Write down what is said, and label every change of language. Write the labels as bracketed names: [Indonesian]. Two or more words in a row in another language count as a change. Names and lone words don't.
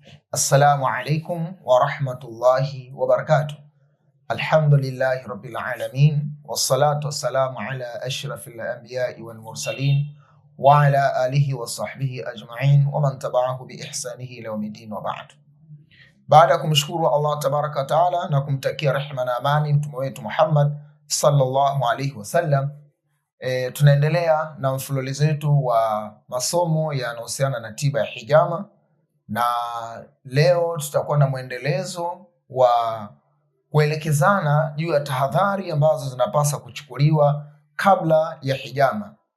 [Arabic] السلام عليكم ورحمة الله وبركاته. الحمد لله رب العالمين والصلاة والسلام على أشرف الأنبياء والمرسلين وعلى آله وصحبه أجمعين ومن تبعه بإحسانه إلى يوم الدين وبعد. [Swahili] Baada ya kumshukuru Allah [Arabic] تبارك وتعالى [Swahili] na kumtakia rehema na amani mtume wetu Muhammad [Arabic] صلى الله عليه وسلم, [Swahili] tunaendelea na mfululizo wetu wa masomo yanayohusiana na tiba ya hijama, na leo tutakuwa na mwendelezo wa kuelekezana juu ya tahadhari ambazo zinapaswa kuchukuliwa kabla ya hijama.